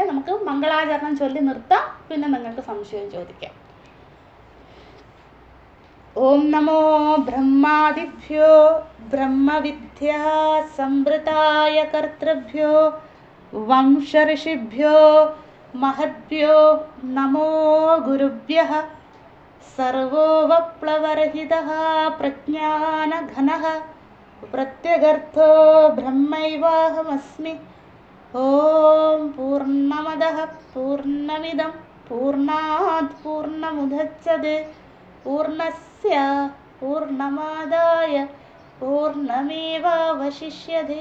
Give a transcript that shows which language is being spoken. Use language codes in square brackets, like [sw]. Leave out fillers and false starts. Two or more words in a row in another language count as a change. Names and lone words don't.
[ml] നമുക്ക് മംഗളാചരണം ചൊല്ലി നിർത്താം, പിന്നെ നിങ്ങൾക്ക് സംശയം ചോദിക്കാം. [sa] ഓം നമോ ബ്രഹ്മാദിഭ്യോ ബ്രഹ്മവിദ്യാ സംവൃതായ കർത്തൃഭ്യോ വംശഋഷിഭ്യോ महद्भ्यो नमो गुरुभ्यः सर्वोपप्लवरहितः प्रज्ञानघनः प्रत्यगर्थो ब्रह्मैवाहमस्मि। ॐ पूर्णमदः पूर्णमिदं पूर्णात् पूर्णमुदच्यते पूर्णस्य पूर्णमादाय पूर्णमेवावशिष्यते।